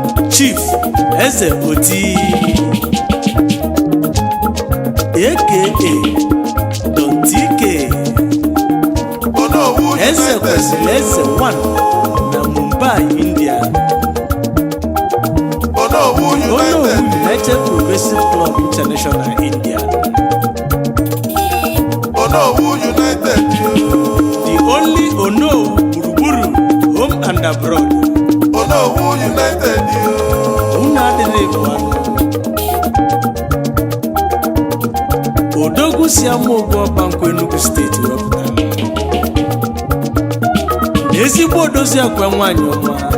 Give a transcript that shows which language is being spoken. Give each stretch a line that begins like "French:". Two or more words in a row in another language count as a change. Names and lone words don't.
Igbo: Chief Eze Oti, A K A Don T K. Onowu Eze United. kwesịrị Eze One na Mumbai, India. Onowu Onowu United. United Progressive Club International, India. Onowu United. The only Onowu gburugburu,
English: home and abroad.
Igbo: Onowu United. Unu adịghị ebu anụ. Odogwu si ama Ogu Ọba Nkwa Enugu Steeti wepụta. Ezigbo odozi akwa nwaanyị ọma.